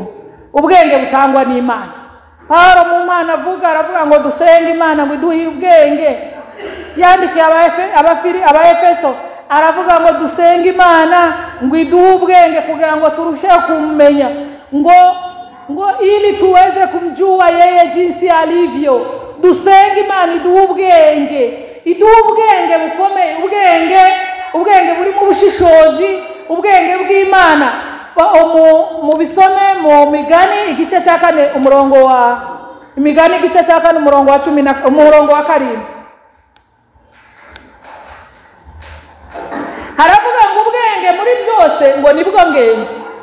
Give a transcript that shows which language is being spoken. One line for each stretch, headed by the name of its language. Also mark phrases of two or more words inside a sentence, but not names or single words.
Kinyarwanda: Ubwenge butangwa n'Imana. Pawulo mu Mana aravuga ngo dusenge Imana ngo iduhe ubwenge. Yandikiye Abaefeso aravuga ngo dusenge Imana ngo iduhe ubwenge kugira ngo turusheho kumenya, ngo
Swahili: ili tuweze kumjua yeye jinsi alivyo.
Kinyarwanda: Dusenge Imana iduhe ubwenge bukomeye, ubwenge buri mu bushishozi, ubwenge bw'Imana. Mu bisome mu Migani igice cya 4 umurongo wa Imigani igice cya 4 umurongo wa 10 umurongo wa 7 haravuga ngo ubwenge muri byose ngo nibwo ngenzi.